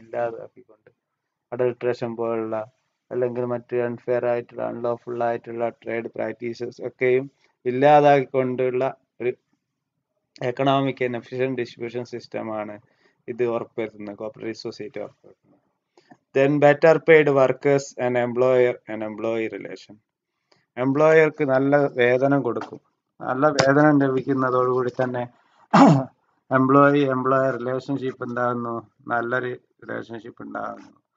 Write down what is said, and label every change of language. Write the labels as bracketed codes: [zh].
[ml] ഇല്ലാതാക്കിക്കൊണ്ട്, adulteration പോലുള്ള അല്ലെങ്കിൽ മറ്റ് അൺഫെയർ ആയിട്ടുള്ള അൺലോഫുൾ ആയിട്ടുള്ള ട്രേഡ് പ്രാക്ടീസസ് ഒക്കെയും ഇല്ലാതാക്കിക്കൊണ്ടുള്ള ഒരു എക്കണോമിക് ആൻഡ് എഫിഷ്യന്റ് ഡിസ്ട്രിബ്യൂഷൻ സിസ്റ്റമാണ് ഇത് ഉറപ്പുവരുത്തുന്നത്, cooperative society ഉറപ്പുവരുത്തുന്നത്. [en] Then better paid workers and employee relation. [ml] എംപ്ലോയർക്ക് നല്ല വേതനം കൊടുക്കും. നല്ല വേതനം ലഭിക്കുന്നതോടുകൂടി തന്നെ എംപ്ലോയർ റിലേഷൻഷിപ്പ് ഉണ്ടാകുന്നു, നല്ലൊരു റിലേഷൻഷിപ്പ് ഉണ്ടാകുന്നു.